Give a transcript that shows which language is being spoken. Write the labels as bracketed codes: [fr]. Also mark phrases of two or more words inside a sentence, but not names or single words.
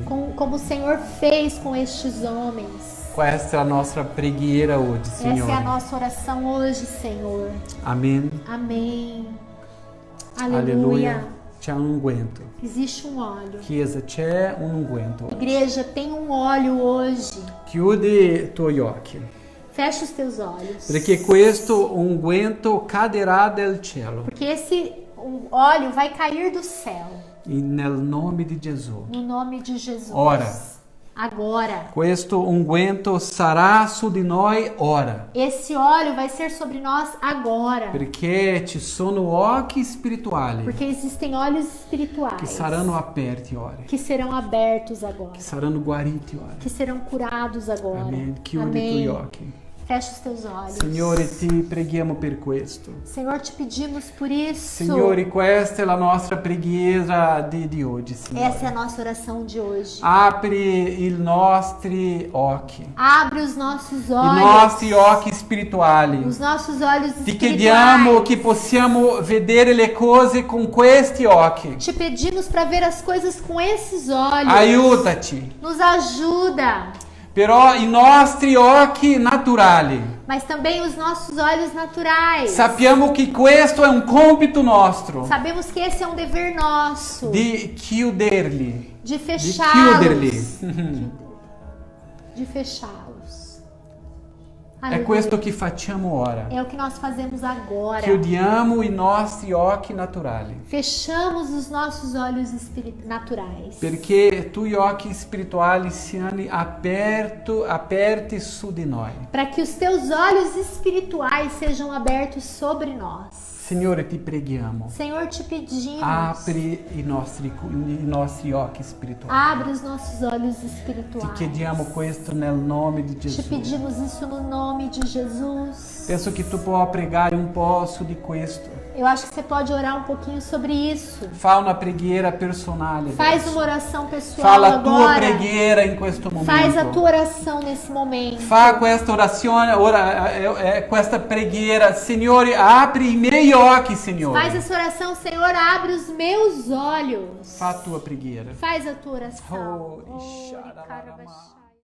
[pt] como o Senhor fez com estes homens. [it] Questa è la nostra preghiera oggi, [pt] Essa é a [it] Signore. [pt] nossa oração hoje, Senhor. [it] Amen. [pt] Amém. [it] Alleluia. [pt] Aleluia. [it] C'è un unguento. [pt] Existe um óleo. [it] Chiesa, c'è un unguento. [pt] Igreja, tem um óleo hoje. [it] Chiudi i tuoi occhi, [pt] Fecha os teus olhos. [it] perché questo unguento caderà del cielo. [pt] Porque esse óleo vai cair do céu. [it] Nel nome di Gesù. [pt] No nome de Jesus. [it] Ora. [pt] Agora. [it] Questo unguento sarà su di noi ora, [pt] Esse óleo vai ser sobre nós agora. [it] perché ci sono occhi spirituali [pt] Porque existem olhos [it] che [pt] espirituais [it] saranno aperti ora, [pt] que serão abertos agora. [it] che saranno guariti ora. [pt] Que serão curados agora. [it] Amen. Chiudi i tuoi occhi. [pt] Fecha os teus olhos. [it] Signore, ti preghiamo per questo. [pt] Senhor, te pedimos por isso. [it] Signore, questa è la nostra preghiera di oggi, Signore. [pt] Essa é a nossa oração de hoje. [it] Apri i nostri occhi, [pt] Abre os nossos [it] i [pt] olhos. [it] nostri occhi spirituali. [pt] Os nossos olhos [it] Ti [pt] espirituais. [it] chiediamo che possiamo vedere le cose con questi occhi. [pt] Te pedimos para ver as coisas com esses olhos. [it] Aiutaci. [pt] Nos ajuda. [it] Però i nostri occhi naturali, [pt] Mas também os nossos olhos naturais. [it] sappiamo che questo è un compito nostro, [pt] Sabemos que esse é um dever nosso. [it] di chiuderli, [pt] De [it] di [pt] fechá-los. [it] chiuderli. [pt] De fechá-los. [it] È [pt] Aleluia. [it] questo che facciamo ora. [pt] É o que nós fazemos agora. [it] Chiudiamo i nostri occhi naturali, [pt] Fechamos os nossos olhos naturais. [it] perché i tuoi occhi spirituali siano aperti su di noi. [pt] Para que os teus olhos espirituais sejam abertos sobre nós. [it] Signore, ti preghiamo. [pt] Senhor, te pedimos. [it] Apri i nostri occhi spirituali. [pt] Abre os nossos olhos [it] Ti [pt] espirituais. [it] chiediamo questo nel nome di [pt] Te [it] Gesù. [pt] pedimos isso no nome de Jesus. [it] Penso che tu puoi pregare un po' su di questo. [pt] Eu acho que você pode orar um pouquinho sobre isso. [it] Fa una preghiera personale. [pt] Faz [it] adesso. [pt] uma oração pessoal [it] Fa la tua [pt] agora. [it] preghiera in questo momento. [pt] Faz a tua oração nesse momento. [it] Fa questa orazione, ora questa preghiera. Signore, apri i miei occhi, Signore. [pt] Faz essa oração, Senhor, abre os meus olhos. [it] Fa a tua preghiera. [pt] Faz a tua oração. Oh, Oh,